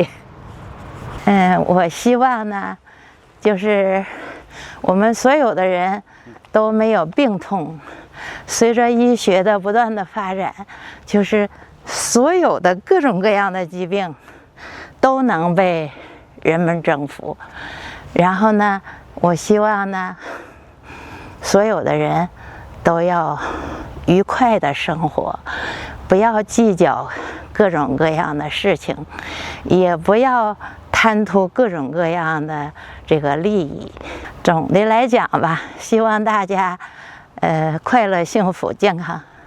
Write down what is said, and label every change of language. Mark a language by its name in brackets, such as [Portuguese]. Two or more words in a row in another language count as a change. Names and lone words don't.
[Chinese] 我希望呢，就是我們所有的人都沒有病痛，隨着醫學的不斷的發展，就是所有的各種各樣的疾病都能被人們征服。然後呢，我希望呢，所有的人都要愉快的生活，不要計較各種各樣的事情，也不要貪圖各種各樣的這個利益。總的來講吧，希望大家快樂、幸福、健康。